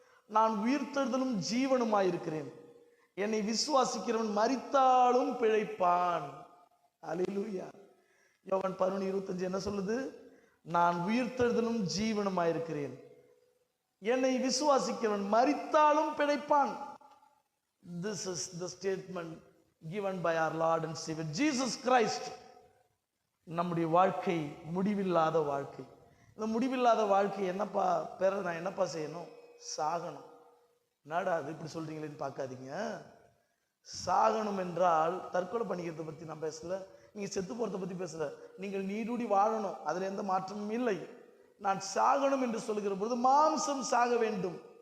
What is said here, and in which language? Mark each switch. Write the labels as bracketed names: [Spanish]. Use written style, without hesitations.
[Tamil] நான் உயிர்த்தெழுதலும் ஜீவனுமாயிருக்கிறேன், என்னை விசுவாசிக்கிறவன் மரித்தாலும் பிழைப்பான். அல்லேலூயா. யோவான் 11:25 என்ன சொல்லுது? நான் உயிர்த்தெழுதலும் ஜீவனுமாயிருக்கிறேன், என்னை விசுவாசிக்கிறவன் மரித்தாலும் பிழைப்பான். [English] This is the statement given by our Lord and Savior Jesus Christ. [Tamil] நம்முடைய வாழ்க்கை முடிவில்லாத வாழ்க்கை. இந்த முடிவில்லாத வாழ்க்கை என்னப்பா பெற நான் என்னப்பா செய்யணும்? சாகணும். என்னடா அது இப்படி சொல்றீங்களேன்னு பார்க்காதீங்க. சாகணும் என்றால் தற்கொலை பண்ணிக்கிறத பத்தி நான் பேசல, நீங்க செத்து போறதை பத்தி பேசல. நீங்கள் நீடூடி வாழணும், அதுல எந்த மாற்றமும் இல்லை. நான் சாகணும் என்று சொல்லுகிற பொழுது மாம்சம் சாக வேண்டும்.